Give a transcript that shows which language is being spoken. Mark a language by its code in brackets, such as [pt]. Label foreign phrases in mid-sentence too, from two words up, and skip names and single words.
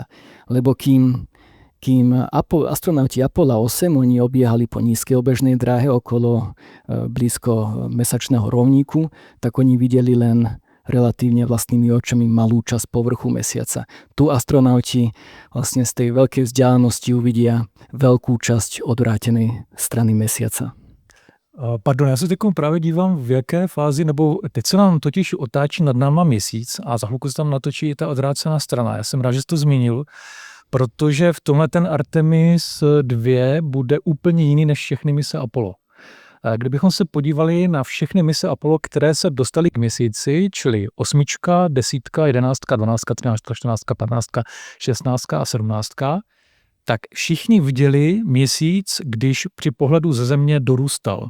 [sk] Lebo kým astronauti Apollo 8 oni obiehali po nízkej obežnej dráhe okolo blízko mesačného rovníku, tak oni videli len relatívne vlastnými očami malú časť povrchu mesiaca. Tu astronauti vlastne z tej veľkej vzdialenosti uvidia veľkú časť odvrátenej strany mesiaca. Pardon, [cs] já se teď právě dívám, v jaké fázi, nebo teď se nám totiž otáčí nad náma měsíc a za chvilku se tam natočí ta odvrácená strana. Já jsem rád, že jsi to zmínil, protože v tomhle ten Artemis 2 bude úplně jiný než všechny mise Apollo. Kdybychom se podívali na všechny mise Apollo, které se dostaly k měsíci, čili 8, 10, 11, 12, 13, 14, 15, 16 a 17, tak všichni viděli měsíc, když při pohledu ze Země dorůstal.